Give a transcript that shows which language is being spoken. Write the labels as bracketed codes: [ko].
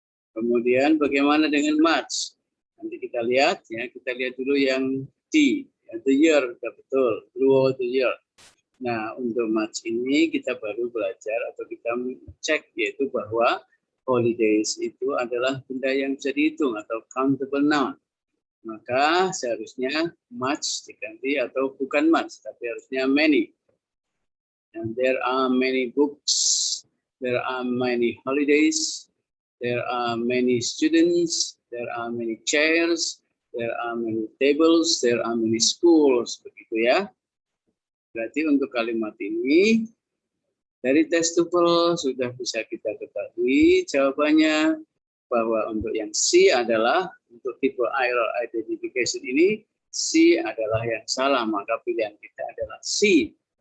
[id] Kemudian bagaimana dengan much? Nanti kita lihat ya, kita lihat dulu yang T. [en] The year, betul, throughout the year. [id] Nah, untuk much ini kita baru belajar atau kita cek yaitu bahwa holidays itu adalah benda yang bisa dihitung atau countable noun. Maka seharusnya much diganti atau bukan much, tapi harusnya many. [en] And there are many books, there are many holidays, there are many students, there are many chairs, there are many tables, there are many schools, begitu ya. [id] Berarti untuk kalimat ini dari teks TOEFL sudah bisa kita ketahui jawabannya bahwa untuk yang C adalah untuk tipe error identification ini C adalah yang salah, maka pilihan kita adalah C.